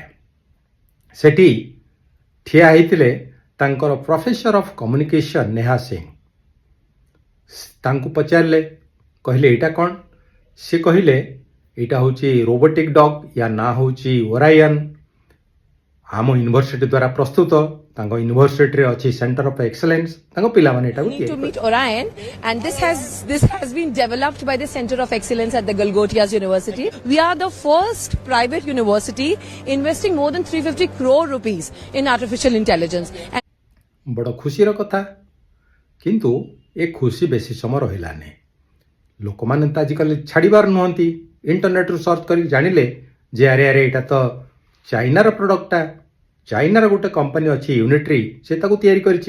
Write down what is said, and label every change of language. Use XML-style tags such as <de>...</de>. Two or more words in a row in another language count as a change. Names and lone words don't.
<or>ସେଠି ଠିଆ ହେଇଥିଲେ ତାଙ୍କର</or> <en>professor of communication</en> <or>ନେହା ସିଂ। ତାଙ୍କୁ ପଚାରିଲେ, କହିଲେ ଏଇଟା କ'ଣ? ସେ କହିଲେ ଏଇଟା ହେଉଛି</or> <en>robotic dog,</en> <or>ୟା ନାଁ ହେଉଛି ଓରାୟନ୍। ଆମ ୟୁନିଭର୍ସିଟି ଦ୍ୱାରା ପ୍ରସ୍ତୁତ। ତାଙ୍କ ୟୁନିଭର୍ସିଟିରେ ଅଛି</or> <en>center of excellence.</en> <or>ତାଙ୍କ ପିଲାମାନେ ଏଟାକୁ</or> <en>to meet Orion, and this has been developed by the Center of Excellence at the Galgotias University. We are the first private university investing more than 350 crore rupees in artificial intelligence.</en> <or>ବଡ଼ ଖୁସିର କଥା। କିନ୍ତୁ ଏ ଖୁସି ବେଶୀ ସମୟ ରହିଲାନି। ଲୋକମାନେ ତ ଆଜିକାଲି ଛାଡ଼ିବାର ନୁହନ୍ତି। ଇଣ୍ଟରନେଟ୍ରୁ ସର୍ଚ୍ଚ କରିକି ଜାଣିଲେ ଯେ ଆରେ ଏଇଟା ତ ଚାଇନାର ପ୍ରଡ଼କ୍ଟଟା। ଚାଇନାର ଗୋଟେ କମ୍ପାନୀ ଅଛି ୟୁନିଟ୍ରି, ସେ ତାକୁ ତିଆରି କରିଛି।</or>